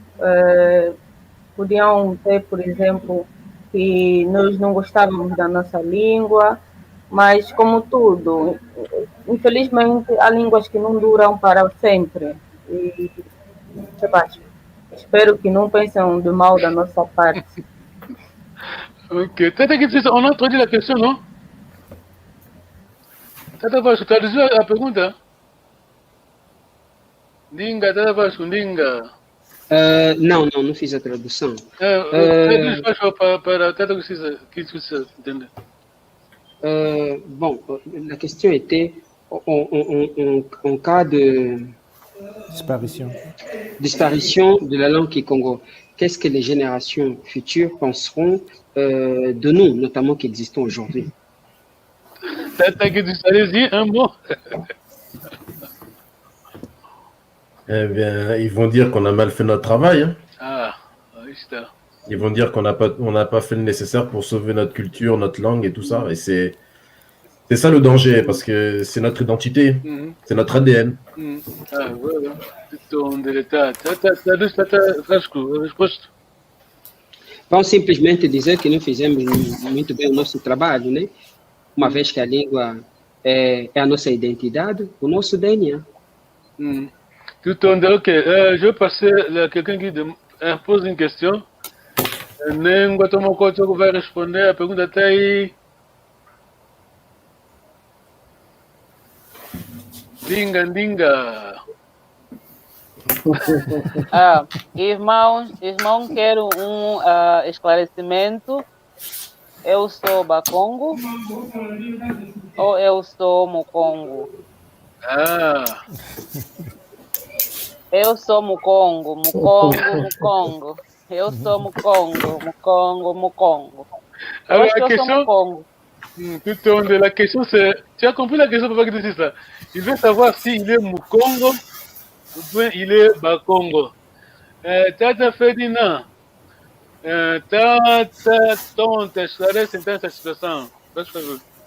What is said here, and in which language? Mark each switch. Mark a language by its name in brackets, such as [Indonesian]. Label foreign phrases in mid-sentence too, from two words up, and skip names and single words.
[Portuguese] Podiam ter, por exemplo, que nós não gostávamos da nossa língua, mas como tudo, infelizmente há línguas que não duram para sempre. E, espero que não pensem de mal da nossa parte. Ok. [French] On a traduit la question, non? [Portuguese] Tata Vasco, [French] traduis [Portuguese] a pergunta? [Kongo] Dinga, Tata Vasco, Dinga. [Portuguese] Não fiz a tradução. Traduz, Vasco, para Tata que precisa entender. [French] Bon, la question était en cas de disparition de la langue Kikongo, qu'est-ce que les générations futures penseront de nous, notamment qui existons aujourd'hui? Tata que allez-y, un mot. Eh bien, ils vont dire qu'on a mal fait notre travail. Hein. Ah, oui, c'est ça. Ils vont dire qu'on n'a pas fait le nécessaire pour sauver notre culture, notre langue et tout ça. Et c'est ça le danger, parce que c'est notre identité, c'est notre ADN. Ah, voilà. [Portuguese] Tata Vasco, resposta. Vamos simplesmente dizer que não fizemos muito bem o nosso trabalho, né? Uma vez que a língua é a nossa identidade, o nosso DNA. [French] Ok, je vais passer à quelqu'un qui pose une question. [Portuguese] Nengua Tomoko vai responder a pergunta até aí. [Kongo] Dinga. [Portuguese] Irmão, quero um esclarecimento. Eu sou Bakongo ou eu sou Mukongo? Eu sou Mukongo. Eu sou Mukongo. [French] Alors la question, la question c'est, tu as compris la question, papa qui dit ça? Il veut savoir s'il est Mukongo ou bien il est Bakongo. [Portuguese] Tata Ferdinand, tonta esclarece então essa situação. Faz favor.